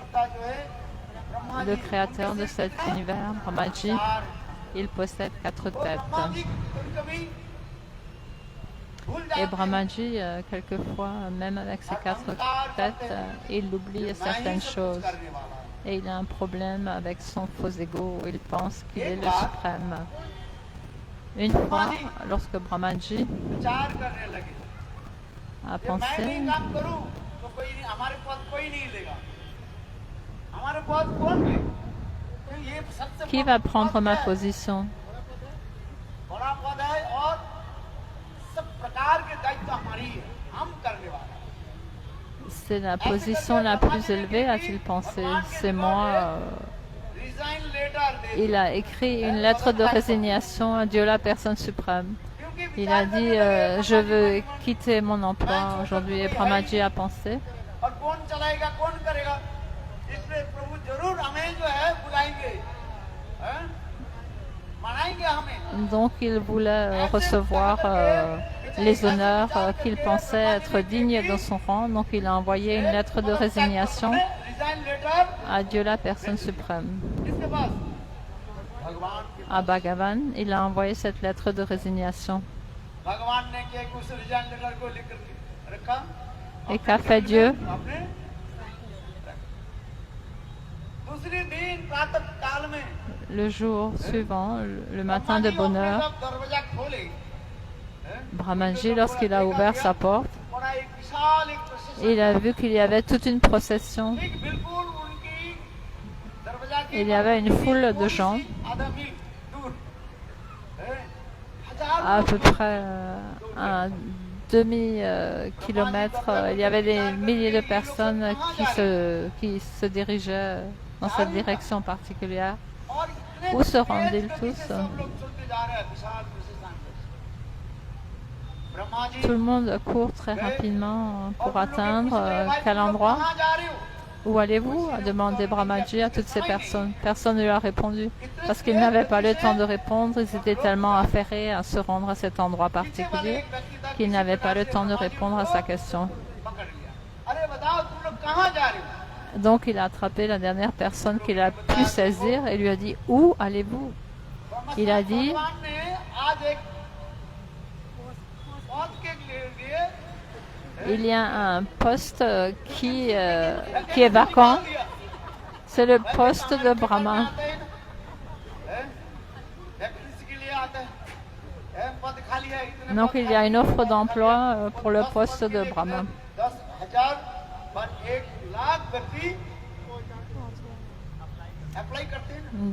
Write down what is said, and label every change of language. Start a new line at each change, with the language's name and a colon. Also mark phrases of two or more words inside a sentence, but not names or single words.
French: Le créateur de cet univers, Brahmaji, il possède 4 têtes. Et Brahmaji, quelquefois, même avec ses 4 têtes, il oublie certaines choses. Et il a un problème avec son faux ego. Il pense qu'il est le suprême. Une fois, lorsque Brahmaji
Hindi: विचार करने लगे
French: a
Hindi: कि मैं
French: pensé,
Hindi: नहीं काम करूं तो कोई नहीं, हमारे पद कोई नहीं लेगा, हमारे पद कौन ले, तो ये सबसे
French: qui va prendre ma position?
Hindi: बड़ा पद है और सब प्रकार के दायित्व हमारी है, हम करने वाले हैं।
French: C'est la position la plus élevée, a-t-il pensé. C'est moi.
English: Resign letter दे
French: Il a écrit une lettre de résignation à Dieu, la personne suprême.
Hindi: क्योंकि
French: Il a dit, je veux quitter mon emploi aujourd'hui. Et Brahmaji a pensé,
Hindi: और कौन चलाएगा कौन करेगा, इसलिए प्रभु जरूर हमें जो है बुलाएंगे, हैं? मनाएंगे हमें।
French: donc il voulait recevoir les honneurs qu'il pensait être dignes dans son rang. Donc il a envoyé une lettre de résignation
English: Resign letter
French: à Dieu, la personne suprême.
Hindi: किसके पास, भगवान के
French: À Bhagavan, il a envoyé cette lettre de résignation.
Hindi: भगवान ने क्या कि उस
English: resign letter
Hindi: को लेकर के रखा,
French: Et qu'a fait Dieu?
Hindi: आपने दूसरे दिन प्रातः काल में
French: Le jour suivant, le matin de bonheur,
Hindi: दरवाजा खोले,
French: Brahmaji, lorsqu'il a ouvert sa porte,
Hindi: बड़ा एक विशाल एक procession,
French: il a vu qu'il y avait toute une procession.
Hindi: ठीक बिल्कुल उनकी दरवाजा की
French: Il y avait une foule de gens,
Hindi: आधा मील दूर,
French: à peu près un demi-kilomètre. Il y avait des milliers de personnes qui se dirigeaient dans cette direction particulière.
Hindi: और इतने
French: Où se rendent-ils
Hindi: तेज गति
French: tous?
Hindi: से सब लोग चलते जा रहे हैं विशाल procession में। ब्रह्मा जी
French: Tout le monde court très rapidement pour atteindre quel endroit.
Hindi: कहाँ जा रहे हो?
French: Où allez-vous? A demandé Brahmaji à toutes ces personnes. Personne ne lui a répondu parce qu'ils n'avaient pas le temps de répondre. Ils étaient tellement affairés à se rendre à cet endroit particulier qu'ils n'avaient pas le temps de répondre à sa question.
Hindi: पकड़ लिया, अरे बताओ तुम लोग कहाँ जा रहे हो?
French: Donc il a attrapé la dernière personne qu'il a pu saisir et lui a dit, où allez-vous? Il a dit,
Hindi: भगवान ने आज एक पद के लिए
French: il y a un poste qui est vacant. C'est le poste de Brahma.
Hindi: वैकेंसी के लिए आता है, पद खाली है, इतने
French: Donc il y a une offre d'emploi pour le poste de Brahma.
Hindi: 10,000 पर 1,00,000 व्यक्ति अप्लाई करते हैं।